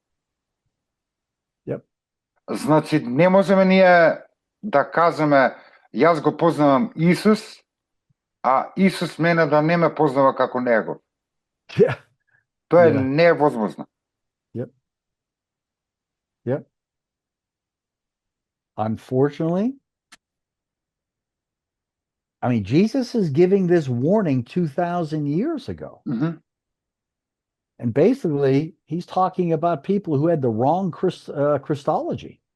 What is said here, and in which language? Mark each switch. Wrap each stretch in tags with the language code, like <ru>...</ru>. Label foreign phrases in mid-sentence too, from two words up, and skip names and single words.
<en>Yep.</en> <mk>Значи, не можеме ние да кажеме, јас го познавам Исус, а Исус мене да не ме познава како Него.</mk> <en>Yeah.</en> <mk>Тоа е</mk> <en>Yeah.</en> <mk>невозможно.</mk> <en>Yep. Unfortunately, I mean, Jesus is giving this warning 2,000 years ago. And basically, he's talking about people who had the wrong Christology.</en>